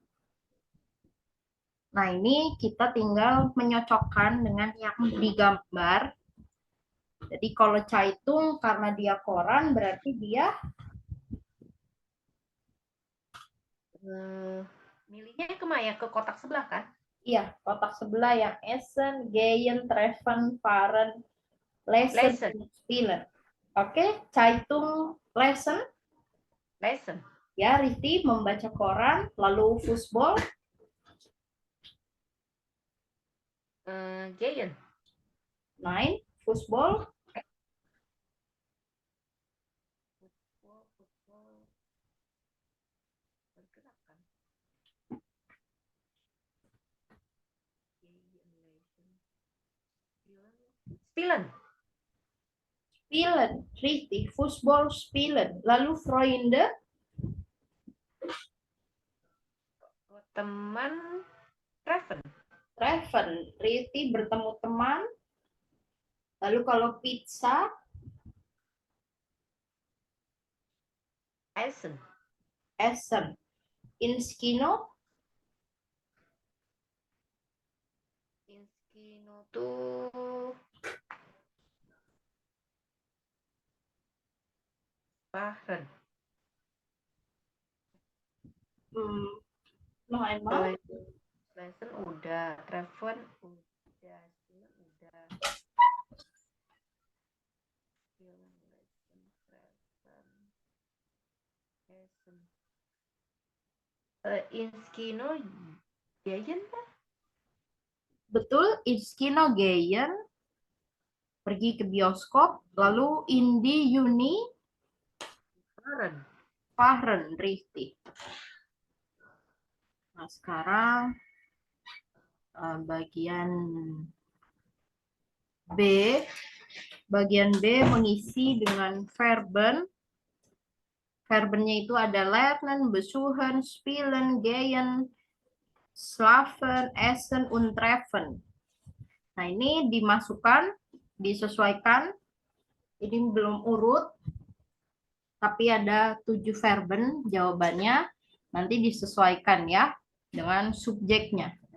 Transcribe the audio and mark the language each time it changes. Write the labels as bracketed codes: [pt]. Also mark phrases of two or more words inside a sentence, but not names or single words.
[id] Nah, ini kita tinggal menyocokkan dengan yang digambar. Jadi kalau Zeitung karena dia koran berarti dia milihnya kemana? Ke kotak sebelah kan? Iya, kotak sebelah yang [de] Essen, Gehen, Treffen, Fahren, Lesen, Spielen. Oke, Zeitung Lesen. Lesen. [id] Ya, Riti membaca koran, lalu Fußball. [de] Gehen. Nein, Fußball. Spielen. Spielen, richtig. Fußball spielen. [id] Lalu Freunde. Teman Treffen. [de] Treffen, [id] Riti bertemu teman. Lalu kalau pizza. [de] Essen. Essen. Inskino. Inskino tuh Fahren. Noch einmal. [id] Lesen udah, Treffen udah, Spielen udah. [de] Spielen, Lesen, Treffen, Essen. Inskino Gehen kan? Betul, Inskino Gehen. [id] Pergi ke bioskop. Lalu Indi Yuni. [de] Fahren, richtig. [id] Nah, sekarang bagian B. Bagian B mengisi dengan verben. Verbennya itu ada [de] lernen, besuchen, spielen, gehen, schlafen, essen, und treffen. [id] Nah, ini dimasukkan, disesuaikan. Ini belum urut, tapi ada 7 verben jawabannya. Nanti disesuaikan ya dengan subjeknya.